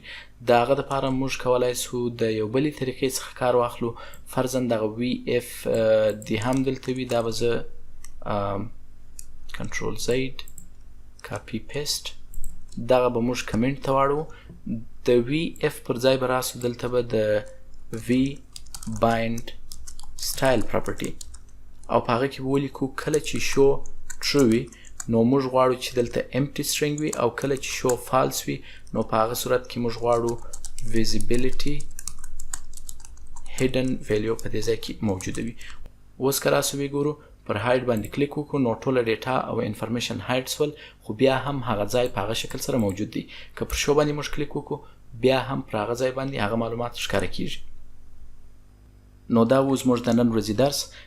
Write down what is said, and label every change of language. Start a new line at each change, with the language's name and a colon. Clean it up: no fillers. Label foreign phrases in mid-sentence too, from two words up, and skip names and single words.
Pashto: د هغه دپاره موږ کولی سو د یو بلې طریقې څخه کار واخلو. فرضاً دغه وی-اف دې هم دلته وي. دا به زه
English: control Z copy paste
Pashto: دغه به موږ کمنټ ته واړو. د وی-اف پر ځای به راسو دلته به د وی
English: bind style property
Pashto: او په هغه کې به ولیکو کله چې
English: show true
Pashto: وي نو موږ غواړو چې دلته
English: empty string
Pashto: وي او کله چې شو false وي نو په هغه صورت کې موږ غواړو
English: visibility hidden value
Pashto: په دې ځای کې موجوده وي. اوس که راسو وګورو پر هاید باندې کلیک وکړو نو ټوله ډیټا او انفارمیشن هاید سول خو بیا هم هغه ځای په هغه شکل سره موجود دی. که پر شو باندې موږ کلیک وکړو بیا هم پر هغه ځای باندې هغه معلومات ښکاره کیږي. نو دا و زموږ د نن ورځې درس.